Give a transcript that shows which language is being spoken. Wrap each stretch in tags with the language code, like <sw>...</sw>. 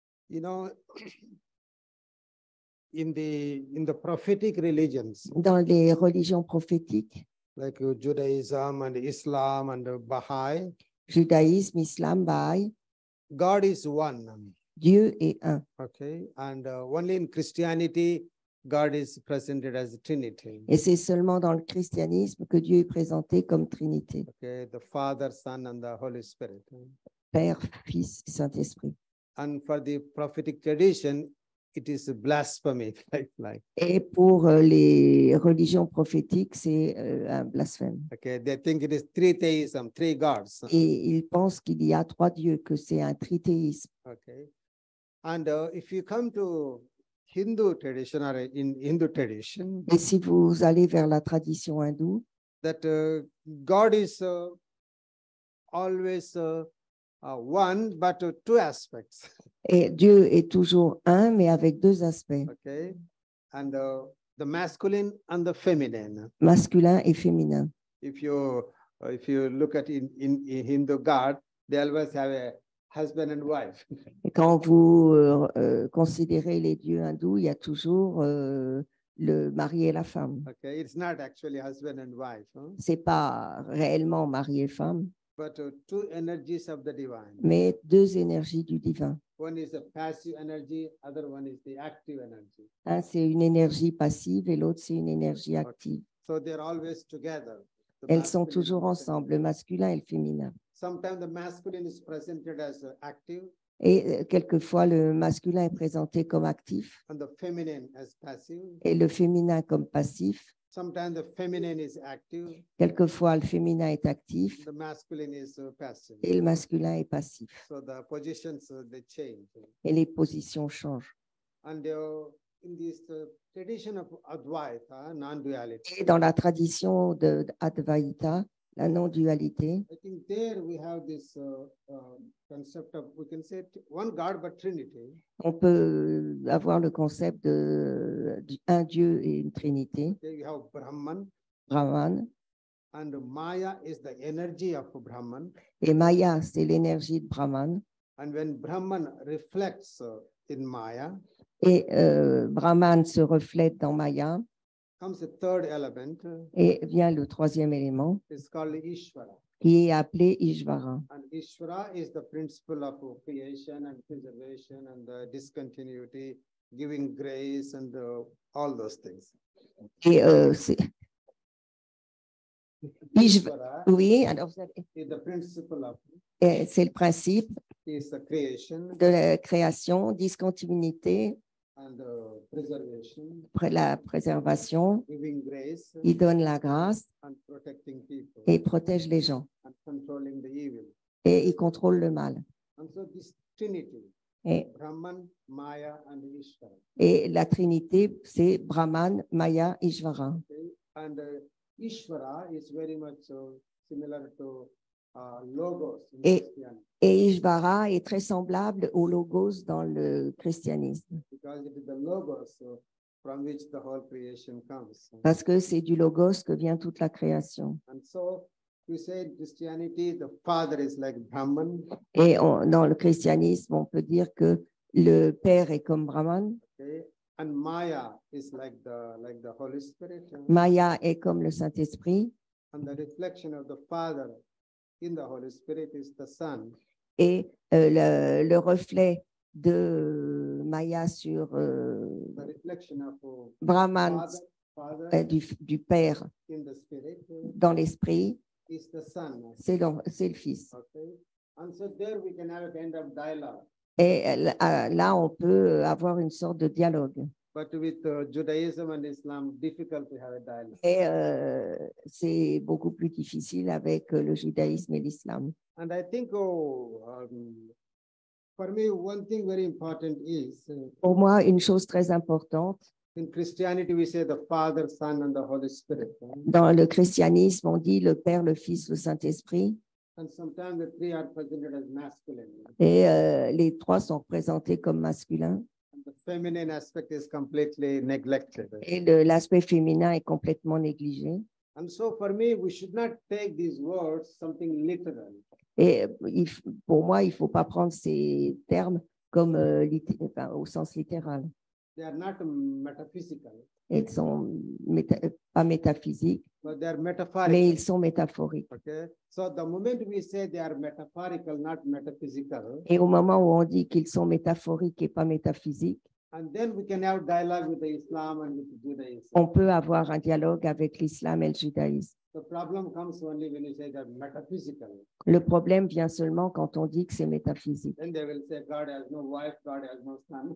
<en>You know, in the prophetic religions,</en> <fr>Dans les religions prophétiques,</fr> <en>like Judaism and Islam and Baha'i,</en> <fr>judaïsme, islam, Bahaï,</fr> <en>God is one.</en> <fr>Dieu est un.</fr> <en>Okay, and only in Christianity, God is presented as a Trinity.</en> <fr>Et c'est seulement dans le christianisme que Dieu est présenté comme Trinité,</fr> <en>Okay, the Father, Son, and the Holy Spirit.</en> <fr>Père, Fils et Saint-Esprit.</fr> <en>And for the prophetic tradition, it is a blasphemy. like.</en> <fr>Et pour les religions prophétiques, c'est un blasphème.</fr> <en>Okay, they think it is three theism, three gods.</en> <fr>Et ils pensent qu'il y a 3 dieux, que c'est un trithéisme.</fr> <en>Okay, and if you come to Hindu tradition or in Hindu tradition,</en> <fr>Et si vous allez vers la tradition hindoue,</fr> <en>that God is always one, but two aspects.</en> <fr>et Dieu est toujours un, mais avec 2 aspects,</fr> <en>Okay, and the masculine and the feminine.</en> <fr>masculin et féminin.</fr> <en>If you look at in Hindu God, they always have a husband and wife.</en> <fr>Et quand vous considérez les dieux hindous, il y a toujours le mari et la femme.</fr> <en>Okay, it's not actually husband and wife, huh?</en> <fr>C'est pas réellement mari et femme,</fr> <en>But two energies of the divine.</en> <fr>mais 2 énergies du divin.</fr> <en>One is a passive energy, other one is the active energy.</en> <fr>Un, c'est une énergie passive et l'autre, c'est une énergie active.</fr> <en>So they're always together. The</en> <fr>Elles sont</fr> <en>masculine</en> <fr>toujours</fr> <en>and</en> <fr>ensemble, le masculin et le féminin.</fr> <en>sometimes the masculine is presented as active</en> <fr>Et quelquefois, le masculin est présenté comme actif</fr> <en>and the feminine as passive.</en> <fr>et le féminin comme passif.</fr> <en>Sometimes the feminine is active,</en> <fr>Quelquefois, le féminin est actif</fr> <en>the masculine is passive.</en> <fr>et le masculin est passif.</fr> <en>So the positions they change.</en> <fr>Et les positions changent.</fr> <en>And in this tradition of Advaita, non-duality,</en> <fr>Et dans la tradition de Advaita, la non-dualité,</fr> <en>I think there we have this concept of, we can say one God but Trinity.</en> <fr>on peut avoir le concept d'un Dieu et une Trinité,</fr> <en>There you have Brahman,</en> <fr>Brahman.</fr> <en>and Maya is the energy of Brahman.</en> <fr>Et Maya, c'est l'énergie de Brahman.</fr> <en>And when Brahman reflects in Maya,</en> <fr>Et Brahman se reflète dans Maya</fr> <en>comes a third element,</en> <fr>et vient le 3e élément</fr> <en>it's called Ishvara.</en> <fr>qui est appelé Ishvara.</fr> <en>And Ishvara is the principle of creation and preservation and discontinuity, giving grace and all those things.</en> <fr>Et Ishvara oui, alors</fr> <en>is the principle of</en> <fr>c'est le principe</fr> <en>is the creation</en> <fr>de la création, discontinuité,</fr> <en>and preservation,</en> <fr>la préservation.</fr> <en>giving grace</en> <fr>Il donne la grâce</fr> <en>and protecting people</en> <fr>et protège les gens.</fr> <en>and controlling the evil.</en> <fr>Et il contrôle le mal.</fr> <en>And so this Trinity,</en> <fr>Et,</fr> <en>Brahman, Maya, and Ishvara.</en> <fr>et la Trinité, c'est Brahman, Maya, Ishvara.</fr> <en>Okay? And Ishvara is very much similar to logos in</en> <fr>Et-</fr> <en>Christianity,</en> <fr>Et Ishvara est très semblable au logos dans le christianisme,</fr> <en>because it is the logos from which the whole creation comes.</en> <fr>parce que c'est du logos que vient toute la création.</fr> <en>And so we say in Christianity, the Father is like Brahman,</en> <fr>Et dans le christianisme, on peut dire que le Père est comme Brahman,</fr> <en>okay? And Maya is like the Holy Spirit.</en> <fr>Maya est comme le Saint-Esprit,</fr> <en>And the reflection of the Father in the Holy Spirit is the Son.</en> <fr>et le reflet de Maya sur</fr> <en>The reflection of</en> <fr>Brahman,</fr> <en>Father</en> <fr>du Père</fr> <en>in the Spirit</en> <fr>dans l'esprit,</fr> <en>is the Son.</en> <fr>c'est le Fils.</fr> <en>Okay. And so there we can have a kind of dialogue.</en> <fr>Et là, on peut avoir une sorte de dialogue.</fr> <en>But with Judaism and Islam, difficult to have a dialogue.</en> <fr>Et c'est beaucoup plus difficile avec le judaïsme et l'islam.</fr> <en>And I think, for me, one thing very important is</en> <fr>Pour moi, une chose très importante,</fr> <en>in Christianity, we say the Father, Son, and the Holy Spirit.</en> <fr>dans le christianisme, on dit le Père, le Fils, le Saint-Esprit,</fr> <en>And sometimes the three are presented as masculine.</en> <fr>et les trois sont représentés comme masculins,</fr> <en>And the feminine aspect is completely neglected.</en> <fr>et l'aspect féminin est complètement négligé.</fr> <en>And so for me, we should not take these words something literal.</en> <fr>Et pour moi, il ne faut pas prendre ces termes comme enfin, au sens littéral.</fr> <en>They are not metaphysical,</en> <fr>Ils sont pas métaphysiques,</fr> <en>but they are</en> <fr>mais</fr> <en>metaphorical.</en> <fr>ils sont métaphoriques.</fr> <en>Okay. So the moment we say they are metaphorical, not metaphysical,</en> <fr>Et au moment où on dit qu'ils sont métaphoriques et pas métaphysiques,</fr> <en>and then we can have dialogue with the Islam and with Judaism.</en> <fr>on peut avoir un dialogue avec l'islam et le judaïsme.</fr> <en>The problem comes only when you say they're metaphysical.</en> <fr>Le problème vient seulement quand on dit que c'est métaphysique.</fr> <en>Then they will say God has no wife, God has no son.</en>